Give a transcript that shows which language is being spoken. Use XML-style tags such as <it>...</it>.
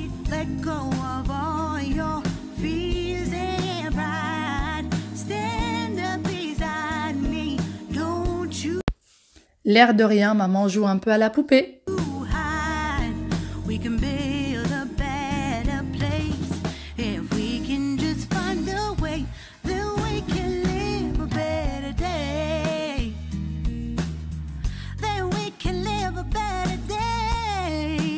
<en>Let go of all your fears and pride. Stand up beside me. Don't you</en> <fr>L'air de rien, maman joue un peu à la poupée.</fr> <en>hide. We can build a better place if we can just find a way. Then we can live a better day. Then we can live a better day.</en>